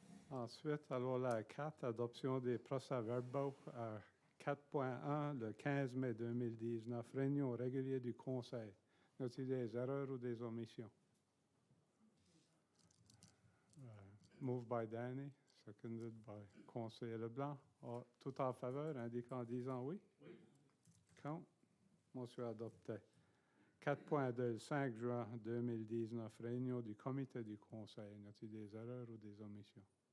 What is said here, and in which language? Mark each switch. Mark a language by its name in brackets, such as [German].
[French] Ensuite, alors la 4, adoption des procès-verbaux. 4.1, le 15 mai 2019, réunion régulière du Conseil. Y a-t-il des erreurs ou des omissions? [English] Moved by Danny, seconded by Conseil Leblanc. [French] Tout en faveur, indiquant en disant oui? Oui. Contre? Motion adoptée. 4.2, 5 juin 2019, réunion du comité du Conseil. Y a-t-il des erreurs ou des omissions?